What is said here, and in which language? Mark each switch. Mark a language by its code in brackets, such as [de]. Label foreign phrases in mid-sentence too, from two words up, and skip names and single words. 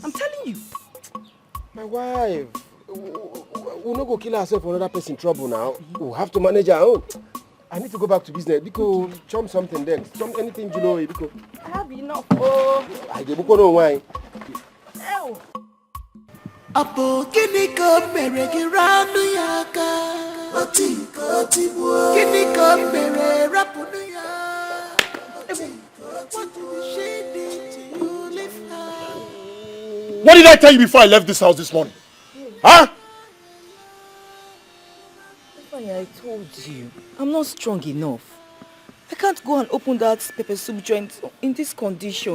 [en] I'm telling you. My wife, we'll not go kill ourselves for another person in trouble now. We'll have to manage our own. I need to go back to business because chum something there. Anything you know because I have enough. I get no wine. Ew. Apo kini ko mere giranu yaka Otibu kini ko mere rapunu ya What did she do to you leave her? What did I tell you before I left this house this morning? Huh? I told you, I'm not strong enough. I can't go and open that pepper soup joint in this condition.